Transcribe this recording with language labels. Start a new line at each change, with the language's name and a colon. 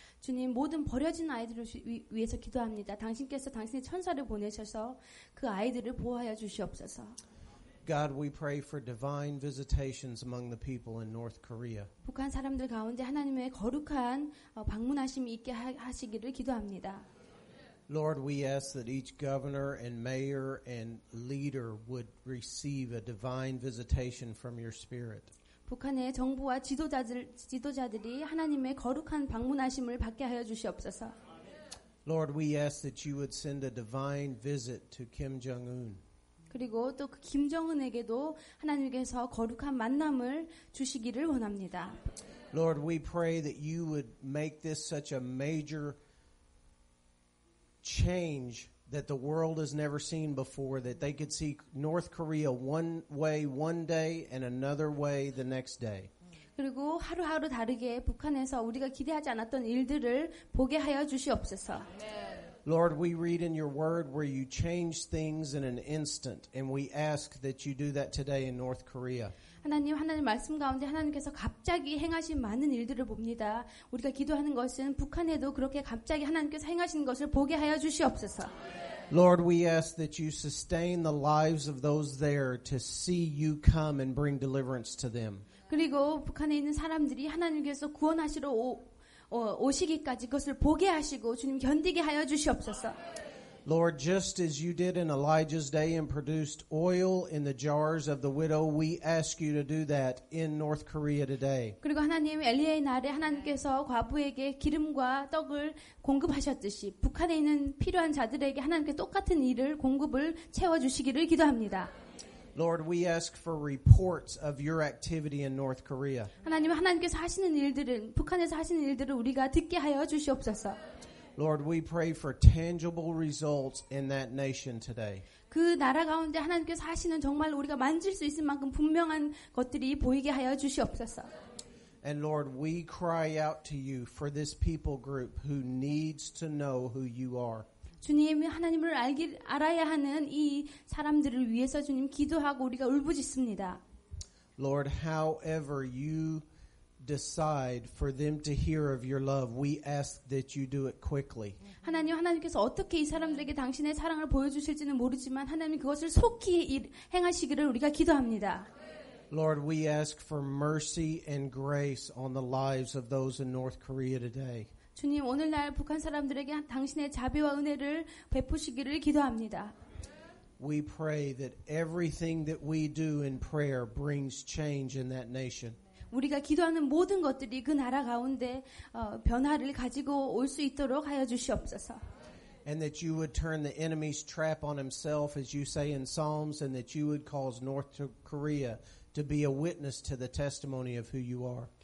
Korean: 주님, 모든 버려진 아이들을 위해서 기도합니다. 당신께서 당신의 천사를 보내셔서 그 아이들을 보호하여 주시옵소서.
English: God, we pray for divine visitations among the people in North Korea.
Korean: 북한 사람들 가운데 하나님의 거룩한 방문하심이 있게 하시기를 기도합니다.
English: Lord, we ask that each governor and mayor and leader would receive a divine visitation from your Spirit.
Korean: 북한의 정부와 지도자들이 하나님의 거룩한 방문하심을 받게 하여 주시옵소서.
English: Lord, we ask that you would send a divine visit to Kim Jong-un.
Korean: 그리고 또 그 김정은에게도 하나님께서 거룩한 만남을 주시기를 원합니다.
English: Lord, we pray that you would make this such a major change that the world has never seen before, that they could see North Korea one way one day and another way the next day.
Korean: 그리고 하루하루 다르게 북한에서 우리가 기대하지 않았던 일들을 보게 하여 주시옵소서.
English: Lord, we read in your word where you change things in an instant, and we ask that you do that today in North Korea.
Korean: 하나님 말씀 가운데 하나님께서 갑자기 행하신 많은 일들을 봅니다. 우리가 기도하는 것은 북한에도 그렇게 갑자기 하나님께서 행하신 것을 보게 하여 주시옵소서.
English: Lord, we ask that you sustain the lives of those there to see you come and bring deliverance to them.
Korean: 그리고 북한에 있는 사람들이 하나님께서 구원하시러 오시기까지 그것을 보게 하시고 주님 견디게 하여 주시옵소서.
English: Lord, just as you did in Elijah's day and produced oil in the jars of the widow, we ask you to do that in North Korea today.
Korean: 그리고 하나님 엘리야의 날에 하나님께서 과부에게 기름과 떡을 공급하셨듯이 북한에 있는 필요한 자들에게 하나님께 똑같은 일을 공급을 채워주시기를 기도합니다.
English: Lord, we ask for reports of your activity in North Korea.
Korean: 하나님께서 하시는 일들은 북한에서 하시는 일들을 우리가 듣게 하여 주시옵소서.
English: Lord, we pray for tangible results in that nation today.
Korean: 그 나라 가운데 하나님께서 하시는 정말 우리가 만질 수 있을 만큼 분명한 것들이 보이게 하여 주시옵소서.
English: And Lord, we cry out to you for this people group who needs to know who you are.
Korean: 주님 하나님을 알아야 하는 이 사람들을 위해서 주님 기도하고 우리가 울부짖습니다.
English: Lord, however you decide for them to hear of your love, we ask that you do it quickly.
Korean: 하나님께서 어떻게 이 사람들에게 당신의 사랑을 보여주실지는 모르지만 하나님 그것을 속히 행하시기를 우리가 기도합니다.
English: Lord, we ask for mercy and grace on the lives of those in North Korea today.
Korean: 주님 오늘날 북한 사람들에게 당신의 자비와 은혜를 베푸시기를 기도합니다.
English: We pray that everything that we do in prayer brings change in that nation.
Korean: 우리가 기도하는 모든 것들이 그 나라 가운데 변화를 가지고 올 수 있도록 하여 주시옵소서.
English: And that you would turn the enemy's trap on himself, as you say in Psalms, and that you would cause North Korea to be a witness to the testimony of who you are.